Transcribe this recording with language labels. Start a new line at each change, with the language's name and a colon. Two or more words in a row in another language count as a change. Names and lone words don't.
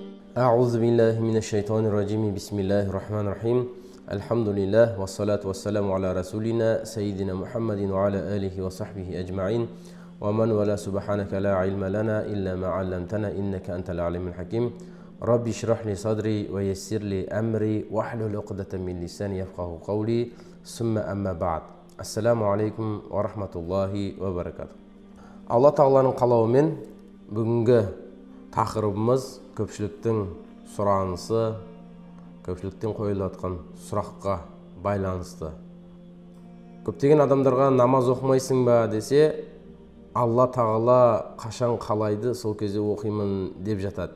Arabic: أعوذ بالله من الشيطان الرجيم بسم الله الرحمن الرحيم الحمد لله والصلاة والسلام على رسولنا سيدنا محمد وعلى آله وصحبه أجمعين ومن ولا سبحانك لا علم لنا إلا ما علمتنا إنك أنت العليم الحكيم ربي اشرح لي صدري ويسر لي أمري واحلل عقدة من لساني يفقهوا قولي ثم أما بعد السلام عليكم ورحمة الله وبركاته.
Kazakh: Allah Tağlanın қалауымен бүгінгі тақырыбымыз көпшіліктің сұранысы, көпшіліктен қойылатын сұраққа байланысты. Көптеген адамдарға намаз оқымайсың ба десе, Алла Тағала қашан қалайды сол кезде оқимын деп жатады.